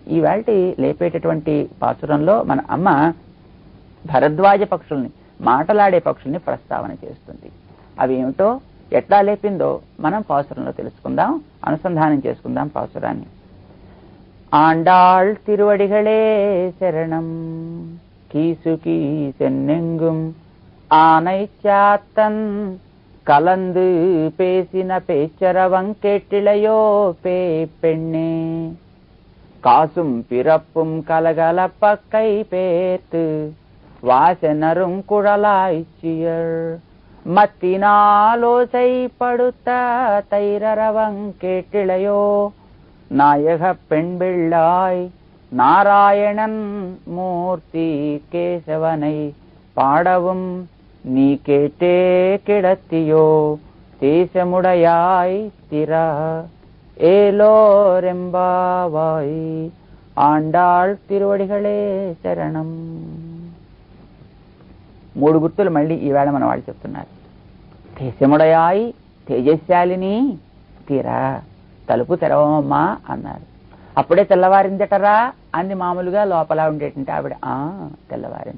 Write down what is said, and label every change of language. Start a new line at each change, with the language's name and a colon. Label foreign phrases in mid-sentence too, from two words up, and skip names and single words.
Telugu: ఈ వేళటి లేపేటటువంటి పాసురంలో మన అమ్మ భరద్వాజ పక్షుల్ని, మాటలాడే పక్షుల్ని ప్రస్తావన చేస్తుంది. అవి ఏమిటో ఎట్లా లేపిందో మనం పాసురంలో తెలుసుకుందాం, అనుసంధానం చేసుకుందాం పాసురాన్ని.
Tamil: ஆண்டாள் திருவடிகளே சரணம் கீசு கீசென்றெங்கும் ஆனைச்சாத்தன் கலந்து பேசின பேச்சரவங் கேட்டிளையோ பே பெண்ணே காசும் பிறப்பும் கலகலப்ப கை பேர்த்து வாசனரும் குழலாய்ச்சியர் மத்தினாலோசை படுத்த தைரரவங் கேட்டிளையோ நாயக பெண் பிள்ளாய் நாராயணன் மூர்த்தி கேசவனை பாடவும் நீ கேட்டே கிடத்தியோ தேசமுடையாய் திற ஏலோரெம்பாவாய் ஆண்டாள் திருவடிகளே சரணம்.
Telugu: మూడు గుర్తులు మళ్ళీ ఈవేళ మన వాళ్ళు చెప్తున్నారు. దేశముడయాయి, తేజశాలిని, తీరా తలుపు తెరవమ్మా అన్నారు. అప్పుడే తెల్లవారిందటరా అంది మామూలుగా లోపల ఉండేటంటే ఆవిడ తెల్లవారింది.